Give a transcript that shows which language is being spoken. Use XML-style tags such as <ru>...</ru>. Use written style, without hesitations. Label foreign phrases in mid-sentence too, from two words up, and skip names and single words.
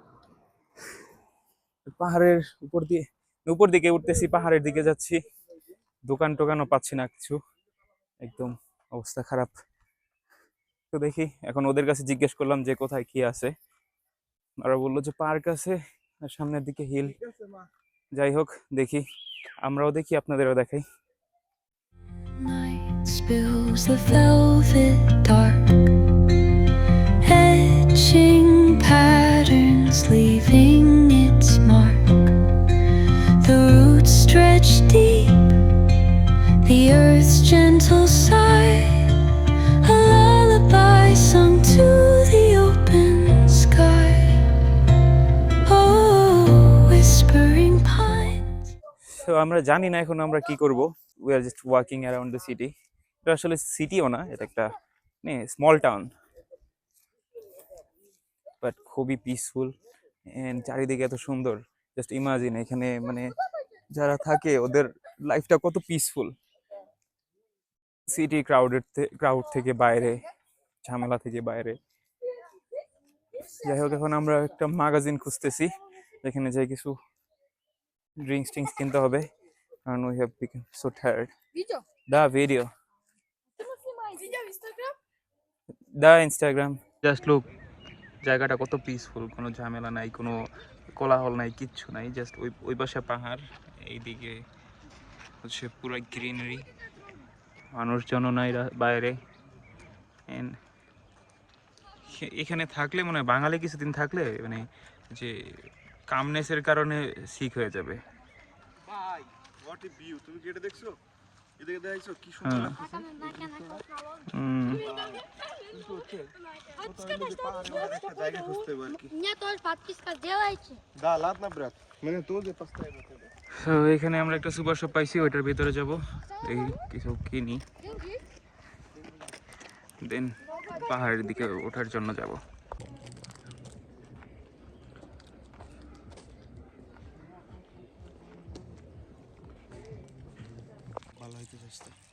<bn>পাহাড়ের উপর দিকে উঠতেছি, পাহাড়ের দিকে যাচ্ছি, দোকান টোকানও পাচ্ছি না কিছু, একদম অবস্থা খারাপ। তো দেখি, এখন ওদের কাছে জিজ্ঞেস করলাম যে কোথায় কি আছে, ওরা বললো যে পার্ক আছে আর সামনের দিকে হিল। যাই হোক, দেখি, আমরাও দেখি, আপনাদেরও দেখাই।</bn> <en>Night spills the velvet dark, etching patterns, leaving its mark. The roots stretch deep, the earth's gentle sigh, a lullaby sung to the open sky. Oh, whispering pines.</en> <bn>তো আমরা জানি না এখন আমরা কি করব।</bn> <en>we are just walking around the city.</en> <bn>এটা আসলে সিটিও না, এটা একটা</bn> <en>small town,</en> <bn>বাট খুবই পিসফুল এন্ড চারিদিকে এত সুন্দর।</bn> <en>just imagine</en> <bn>এখানে মানে যারা থাকে ওদের লাইফটা কত পিসফুল।</bn> <en>city crowd</en> <bn>থেকে বাইরে, ঝামেলা থেকে বাইরে। যাই হোক, এখন আমরা একটা ম্যাগাজিন খুঁজতেছি যেখানে যাই কিছু ড্রিঙ্কস টিঙ্কস কিনতে হবে, কারণ</bn> <en>we have become so tired.</en> <ru>Видео? да видео, Ты снимаешь видео в Инстаграм? да Инстаграм.</ru> <en>just look,</en> <bn>জায়গাটা কত পিসফুল, কোনো ঝামেলা নাই, কোনো কোলাহল নাই, কিচ্ছু নাই। জাস্ট ওই পাশে পাহাড়, এইদিকে হচ্ছে পুরো গ্রিনারি, মানুষজনও নাই বাইরে। And এখানে থাকলে মনে হয় বাঙালি কিছুদিন থাকলে মানে যে কামনেসের কারণে সিক হয়ে যাবে। ভাই,</bn> <en>what a view!</en> <bn>তুমি কি এটা দেখছো? এদিকে দেখছো কি সুন্দর হ্যাঁ। লাগতেছে। হুম। কিন্তু হচ্ছে কোথাও হইলো যে পাহাড়ের মধ্যে একটা জায়গা খুঁজতে হবে আর কি।</bn> <ru>Мне тоже подписка делайте. Да, ладно, брат. Мене тоже поставили тебе.</ru> <bn>তো এখানে আমরা একটা সুপার শপ পাইছি, ওইটার ভিতরে যাব, এই কিছু কিনি, দেন পাহাড়ের দিকে ওঠার জন্য যাব। ভালো হইতে চেষ্টা।</bn>